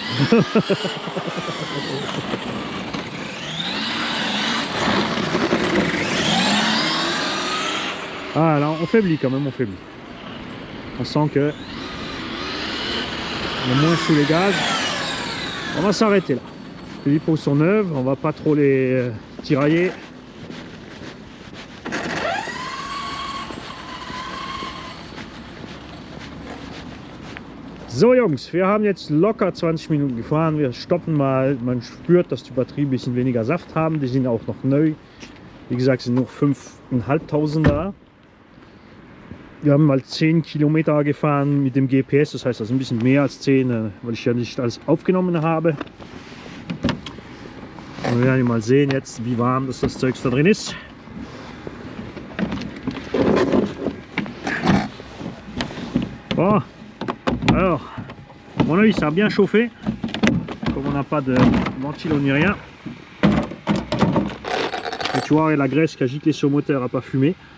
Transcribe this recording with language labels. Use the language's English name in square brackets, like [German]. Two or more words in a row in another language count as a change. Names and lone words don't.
[French] Ah là, on faiblit quand même, on faiblit. On sent que on est moins sous les gaz. On va s'arrêter là. Les pots sont neuves, on va pas trop les tirailler. [German] So Jungs, wir haben jetzt locker 20 Minuten gefahren. Wir stoppen mal. Man spürt, dass die Batterie ein bisschen weniger Saft haben. Die sind auch noch neu. Wie gesagt, sind noch 5.500 da. Wir haben mal 10 Kilometer gefahren mit dem GPS. Das heißt also ein bisschen mehr als 10, weil ich ja nicht alles aufgenommen habe. Und wir werden mal sehen jetzt, wie warm das Zeugs da drin ist. [French] Bon. Alors, à mon avis, ça a bien chauffé. Comme on n'a pas de ventilo ni rien. Et tu vois, la graisse qui a giclé sur le moteur n'a pas fumé.